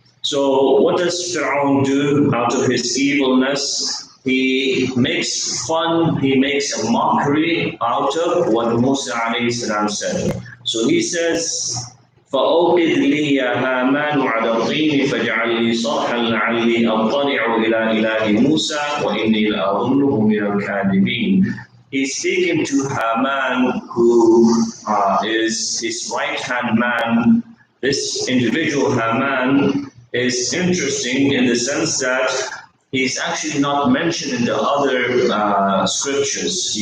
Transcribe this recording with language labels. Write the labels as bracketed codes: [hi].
[en] So what does Fir'aun do out of his evilness? He makes fun, he makes a mockery out of what Musa alayhi salam said. [ar] So he says, فَأَوْقِدْ لِي يَا هَامَانُ عَلَى الطِّينِ فَاجْعَل لِي صَرْحًا لَعَلِّي أَطَّلِعُ إِلَى إِلَهِ مُوسَى وَإِنِّي لَأَظُنُّهُ مِنَ الْكَاذِبِينَ. [en] He's speaking to Haman, who is his right-hand man. This individual, Haman, is interesting in the sense that he's actually not mentioned in the other scriptures.